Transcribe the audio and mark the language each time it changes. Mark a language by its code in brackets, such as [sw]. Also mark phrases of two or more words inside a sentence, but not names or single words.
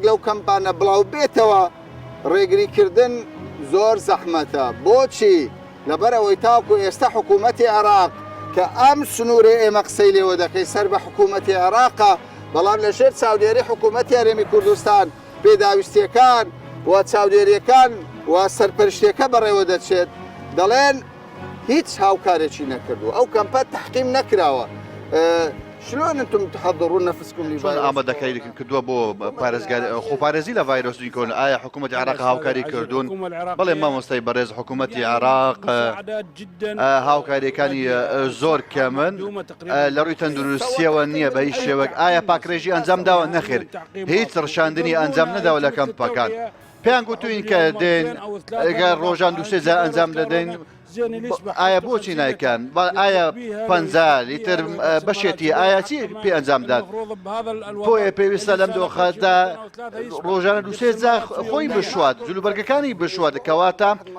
[ckb] لەو کەمپانە بڵاو بێتەوە ڕێگریکردن زۆر زەحمەتە بۆچی لەبەرەوەی تاوکو ئێستا حکوومەتی عێراق کە ئەم سنوورێ ئێمە قسەی لێوە دەکەی سەر بە حکوومەتی عێراقا بەڵام لە ژێر چاودێری حکوومەتی هەرێمی کوردستان پێداویستیەکان و چاودێریەکان و سەرپەرشتیەکە بەڕێوە دەچێت دەڵێن هیچ هاوکارێکی نەکردو ئەو کەمپە تحقیم نەکراوە [ar] شلون انتم تحضرون نفسكم [ckb] چۆن [ar] لفيروس؟ [ckb] ئامادەکاری کردووە بۆ خۆپارێزی لە ڤایرۆسی کۆن ئایا حکوومەتی عێراق هاوکاری کردوون بەڵێ مامۆستای بەڕێز حکوومەتی عێراق هاوکاریەکانی زۆر کەمن لە ڕووی تەندروستیەوە نییە بە هیچ شێوەک ئایا پاکڕێژی ئەنجام داوە نەخێر هیچ ڕشاندنی ئەنجام نەداوە لە کەمپەکان پێیان گوتوین کە دێن ئەگەر ڕۆژان دوسێ جا ئەنجام دەدەین ئایا بۆچی نایکەن ئایا 50 لیتر بەشێتی ئایا چی پێ ئەنجامدات بۆیە پێویستە لەم دۆخەدا ڕۆژانە دوسێ جا خۆی بشوات جلوبەرگەکانی بشوات کەواتە